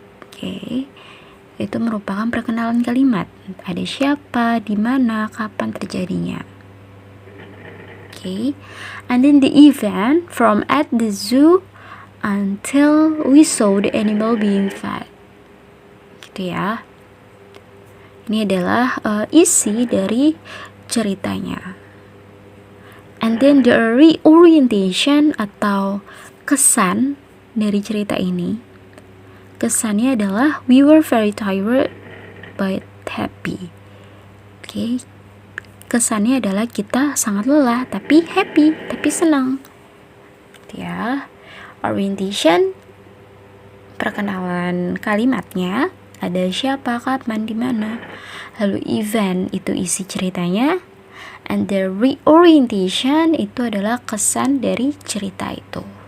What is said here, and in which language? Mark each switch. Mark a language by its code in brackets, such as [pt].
[id] Okay, itu merupakan perkenalan kalimat. Ada siapa, di mana, kapan terjadinya. [en] Okay, and then the event from at the zoo until we saw the animal being fed. [id] Gitu ya. Ini adalah isi dari ceritanya. [en] And then the reorientation [id] atau kesan dari cerita ini. Kesannya adalah [en] we were very tired but happy. [id] Oke. Kesannya adalah kita sangat lelah tapi happy, tapi senang. Gitu ya. Orientation, perkenalan kalimatnya, ada siapa, kapan, di mana. Lalu event itu isi ceritanya, [en] and the reorientation [id] itu adalah kesan dari cerita itu.